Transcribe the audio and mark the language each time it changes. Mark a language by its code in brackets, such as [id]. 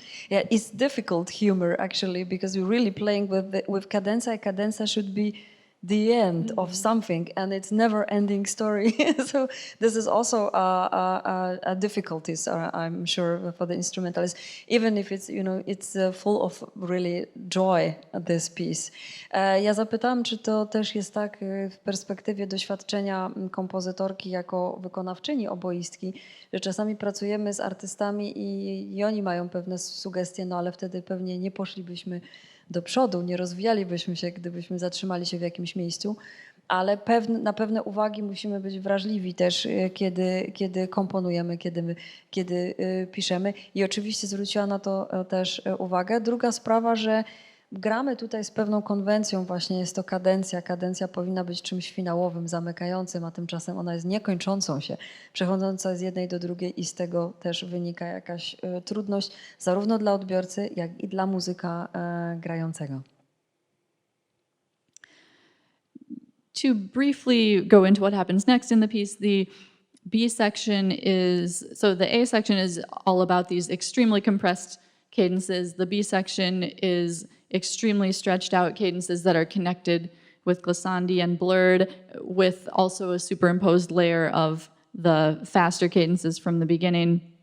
[en] Yeah, it's difficult humor actually, because you're really playing with cadenza. Cadenza should be the end of something, and it's never-ending story. So this is also a difficulties, I'm sure, for the instrumentalist, even if it's, it's full of really joy, this piece. [pl] Ja zapytałam, czy to też jest tak w perspektywie doświadczenia kompozytorki jako wykonawczyni oboistki, że czasami pracujemy z artystami i oni mają pewne sugestie, ale wtedy pewnie nie poszlibyśmy do przodu, nie rozwijalibyśmy się, gdybyśmy zatrzymali się w jakimś miejscu. ale na pewne uwagi musimy być wrażliwi też, kiedy komponujemy, kiedy piszemy. I oczywiście zwróciła na to też uwagę. Druga sprawa, że gramy tutaj z pewną konwencją, właśnie jest to kadencja. Kadencja powinna być czymś finałowym, zamykającym, a tymczasem ona jest niekończącą się, przechodząca z jednej do drugiej i z tego też wynika jakaś trudność zarówno dla odbiorcy, jak i dla muzyka grającego. [en] To briefly go into what happens next in the piece, the B section the A section is all about these extremely compressed cadences. The B section is extremely stretched out cadences that are connected with glissandi and blurred, with also a superimposed layer of the faster cadences from the beginning.